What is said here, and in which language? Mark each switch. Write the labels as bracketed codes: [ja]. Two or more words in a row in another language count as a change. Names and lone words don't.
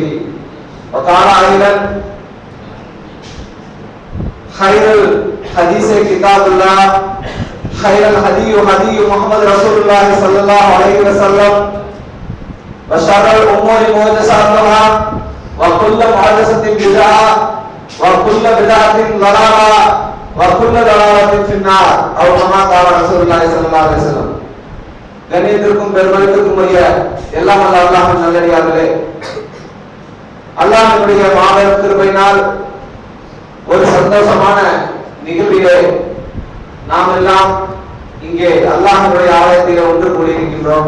[ar] وقال أيضا خير الحديث كتاب الله خير الهدي هدي محمد رسول الله صلى الله عليه وسلم وشر الأمور محدثاتها وكل محدثة بدعة وكل بدعة ضلالة وكل ضلالة في النار أو كما قال رسول الله صلى الله عليه وسلم. [ta] கண்ணியத்திற்கும் பெருமதிப்பிற்கும் உரிய எல்லாம் வல்ல அல்லாஹ்வின் நல்லடியார்களே, அல்லாஹ்வுடைய மாபெரும் கிருபையினால் ஒரு சந்தோஷமான நிகழ்விலே நாம் எல்லாம் இங்கே அல்லாஹ்வுடைய ஆலயத்திலே ஒன்று கூடியிருக்கின்றோம்.